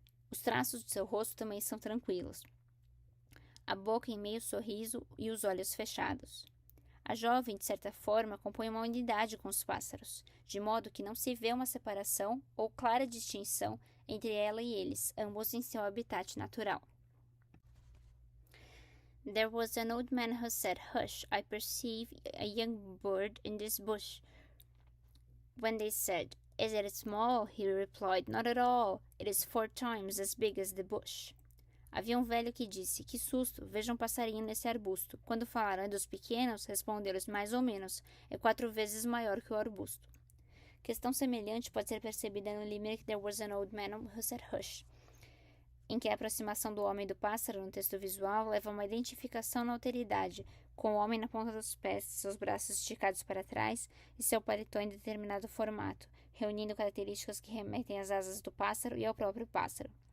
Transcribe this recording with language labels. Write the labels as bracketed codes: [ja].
[pt] Os traços de seu rosto também são tranquilos. A boca em meio sorriso e os olhos fechados. A jovem, de certa forma, compõe uma unidade com os pássaros, de modo que não se vê uma separação ou clara distinção entre ela e eles, ambos em seu habitat natural. [en] There was an old man who said, Hush, I perceive a young bird in this bush. When they said, Is it small? He replied, Not at all. It is 4 times as big as the bush. [pt] Havia um velho que disse, que susto, veja um passarinho nesse arbusto. Quando falaram dos pequenos, responderam mais ou menos, é 4 vezes maior que o arbusto. Questão semelhante pode ser percebida no limerick There was an old man who said hush, em que a aproximação do homem e do pássaro no texto visual leva a uma identificação na alteridade, com o homem na ponta dos pés, seus braços esticados para trás e seu paletó em determinado formato, reunindo características que remetem às asas do pássaro e ao próprio pássaro.